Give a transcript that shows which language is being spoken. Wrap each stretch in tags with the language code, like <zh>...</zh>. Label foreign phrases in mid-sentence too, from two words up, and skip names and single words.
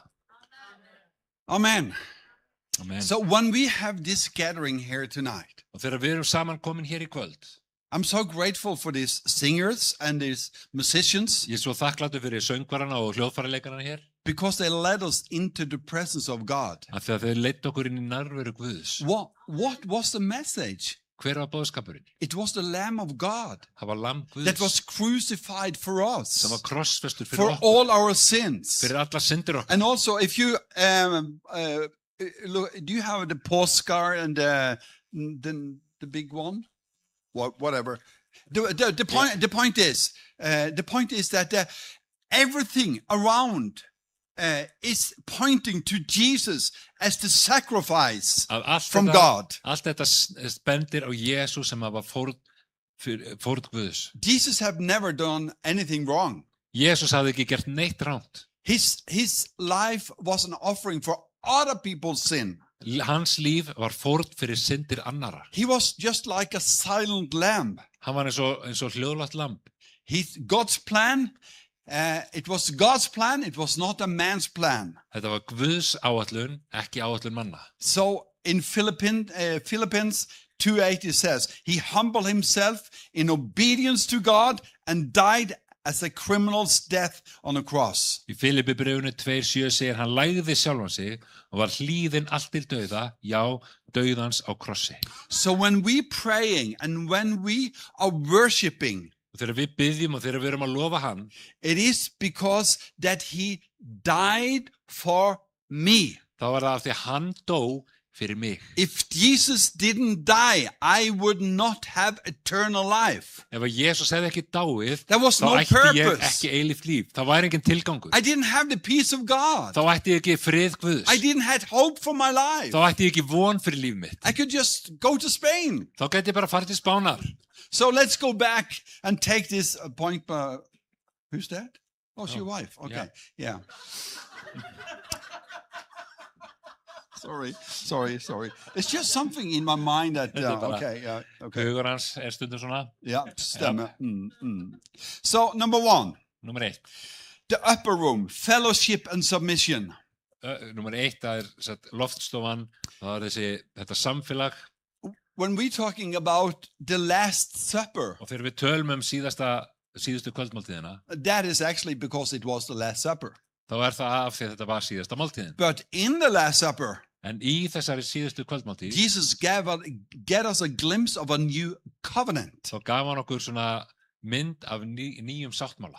<en>Amen. Amen. So when we have this gathering here tonight,</en> <is>Og þegar við erum saman komin hér í kvöld,</is> <en>I'm so grateful for these singers and these musicians</en> <is>ég er svo þakkláttur fyrir söngvarana og hljóðfæraleikana hér,</is> <en>Because they led us into the presence of God.</en> <is>af því að þau leiddu okkur inn í nærveru Guðs.</is> <en>What was the message?</en> <is>Hver var boðskapurinn?</is> <en>It was the Lamb of God</en> <is>Það var lamb</is> <en>that</en> <is>Guðs</is> <en>was crucified for us,</en> <is>sem var krossfestur fyrir</is> <en>for</en> <is>okkur,</is> <en>all our sins.</en> <is>fyrir alla syndir okkar.</is> <en>And also, if you look, do you have the postcard and the big one? Whatever. The point is that everything around is pointing to Jesus as the sacrifice</en> <is>Að allt</is> <en>from</en> <is>þetta-</is> <en>God.</en> <is>Allt þetta bendir á Jesús sem var fórn Guðs.</is> <en>Jesus have never done anything wrong.</en> <is>Jesús hafði ekki gert neitt ránt.</is> <en>His life was an offering for other people's sin.</en> <is>Hans líf var fórn fyrir syndir annara.</is> <en>He was just like a silent lamb.</en> <is>Hann var eins og hljóðlátt lamb.</is> <en>God's plan, it was God's plan, it was not a man's plan.</en> <is>Þetta var Guðs áætlun, ekki áætlun manna.</is> <en>So in Philippians 2:8 it says, he humbled himself in obedience to God and died as a criminal's death on a cross.</en> <is>Í Filippibréfinu 2:7 segir hann lægði sjálfan sig og var hlýðinn allt til dauða, já, dauðans á krossi.</is> <en>So when we praying and when we are worshiping,</en> <is>Og þegar við byggjum og þegar við erum að lofa hann,</is> <en>it is because that he died for me.</en> <is>þá var það af því að hann dó fyrir mig.</is> <en>If Jesus didn't die, I would not have eternal life.</en> <is>Ef að Jesús hefði ekki dáið,</is> <en>There was</en> <is>þá</is> <en>no</en> <is>ætti ég</is> <en>purpose.</en> <is>ekki eilíft líf. Það væri engin tilgangur.</is> <en>I didn't have the peace of God.</en> <is>Þá ætti ég ekki frið Guðs.</is> <en>I didn't have hope for my life.</en> <is>Þá ætti ég ekki von fyrir líf mitt.</is> <en>I could just go to Spain.</en> <is>Þá gæti ég bara farið til Spánar.</is> <en>So let's go back and take this point. Who's that? Oh, it's your wife. Okay. Yeah. Sorry. It's just something in my mind that, okay.</en> <is>Hugur hans stundum svona.</is> <en>Yeah, stämmer. So, number 1,</en> <is>Númer 1.</is> <en>the upper room, fellowship and submission.</en> <is>Númer 1, það satt loftstofan, það þetta samfélag.</is> <en>When we're talking about the Last Supper,</en> <is>Og þegar við tölum síðustu kvöldmáltíðina,</is> <en>that is actually because it was the Last Supper.</en> <is>þá það af því að þetta var síðasta máltíðin.</is> <en>But in the Last Supper,</en> <is>En í þessari síðustu kvöldmáltíð,</is> <en>Jesus get us a glimpse of a new covenant.</en> <is>þá gaf hann okkur svona mynd af nýjum sáttmála.</is>